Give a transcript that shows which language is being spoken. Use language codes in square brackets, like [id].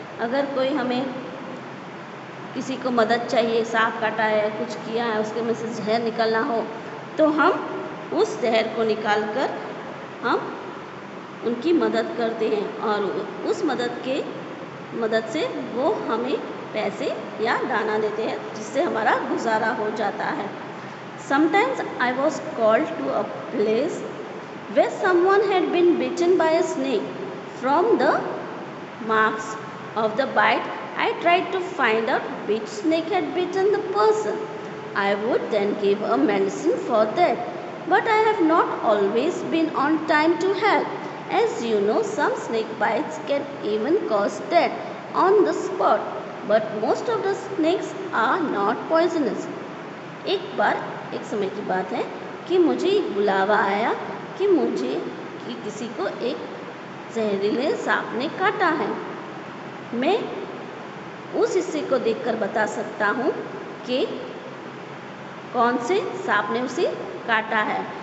[hi] अगर कोई हमें किसी को मदद चाहिए, सांप काटा है, कुछ किया है, उसके में से जहर निकलना हो, तो हम उस जहर को निकाल कर हम उनकी मदद करते हैं और उस मदद से वो हमें पैसे या दाना देते हैं, जिससे हमारा गुजारा हो जाता है। [en] Sometimes I was called to a place where someone had been bitten by a snake. From the marks of the bite, I tried to find out which snake had bitten the person. I would then give a medicine for that. But I have not always been on time to help. As you know, some snake bites can even cause death on the spot. But most of the snakes are not poisonous. [hi] एक बार एक समय की बात है कि मुझे एक बुलावा आया कि किसी को एक जहरीले सांप ने काटा है। मैं उस हिस्से को देखकर बता सकता हूँ कि कौन से सांप ने उसे काटा है।